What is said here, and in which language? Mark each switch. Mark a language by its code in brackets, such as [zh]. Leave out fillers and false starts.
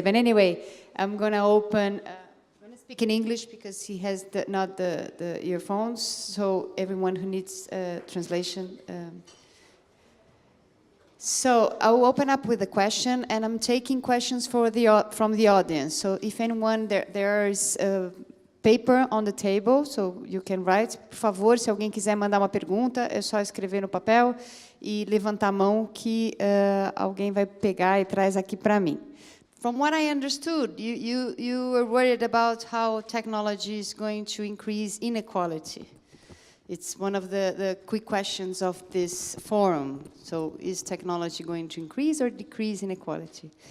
[en] But anyway, I'm going to open, I'm going to speak in English because he has not the earphones, so everyone who needs translation. So I'll open up with a question, and I'm taking questions from the audience. So if anyone, there is a paper on the table, so you can write. [pt] Por favor, se alguém quiser mandar uma pergunta, é só escrever no papel e levantar a mão que alguém vai pegar e traz aqui para mim. [en] From what I understood, you were worried about how technology is going to increase inequality. It's one of the quick questions of this forum. So is technology going to increase or decrease inequality?